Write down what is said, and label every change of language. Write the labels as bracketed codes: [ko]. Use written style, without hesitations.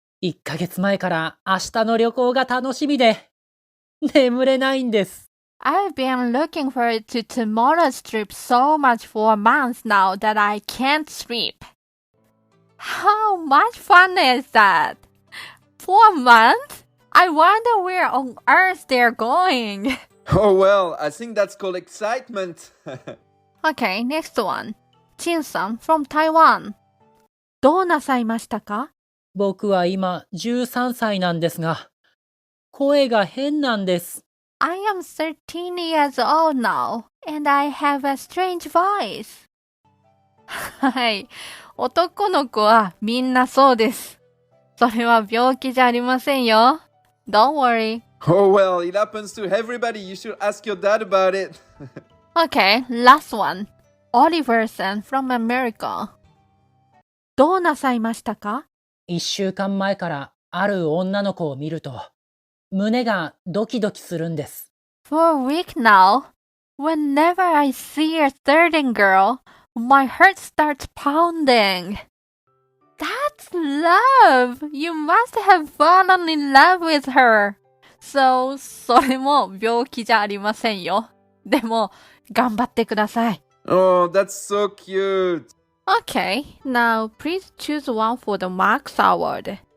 [ja] 1ヶ月前から明日の旅行が楽しみで、眠れないんです。 [en] I've been looking forward to tomorrow's trip so much for months now that I can't sleep. How much fun is that? For a month? I wonder where on earth they're going. Oh well, I think that's called excitement. Okay, next one. Chin さん from Taiwan. [ja] どうなさいましたか？僕は今13歳なんですが、声が変なんです。 [en] I am 13 years old now, and I have a strange voice. [ja] はい。男の子はみんなそうです。それは病気じゃありませんよ。 [en] Don't worry. Oh well, it happens to everybody. You should ask your dad about it. Okay, last one. Oliver さん from America. [ja] どうなさいましたか？ 1週間前からある女の子を見ると、胸がドキドキするんです。 [en] For a week now, whenever I see a certain girl, my heart starts pounding. That's love! You must have fallen in love with her. [ja] So, それも病気じゃありませんよ。でも、頑張ってください。 [en] Oh, that's so cute. Okay, now please choose one for the Max Award.